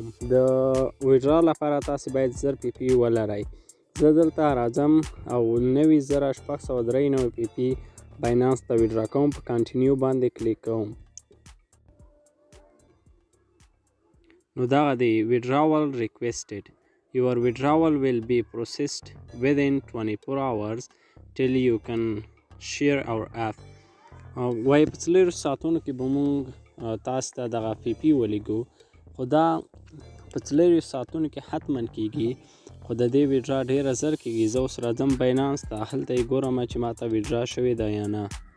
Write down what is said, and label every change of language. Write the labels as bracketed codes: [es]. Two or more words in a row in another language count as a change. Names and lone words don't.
[ps] د ویډرا لپاره تاسو باید 1000 پی پی ولرئ. زه دلته راځم او 90,693 پی پی باینانس ته ویډرا کوم، په کنټینیو باندې کلیک کوم. نو دغه دی [en] withdrawal requested. Your withdrawal will be processed within 24 hours till you can share our app. [ps] وای په 4 ساعتونو کې به مونږ تاسو ته دغه پی پی ولیږو، خو دا په 4 ساعتونو کې حتما کیږي، خو د دې ویډرا ډیره زر کیږي. زه اوس راځم باینانس ته، هلته یې ګورم چې ماته ویډرا شوې ده یا نه.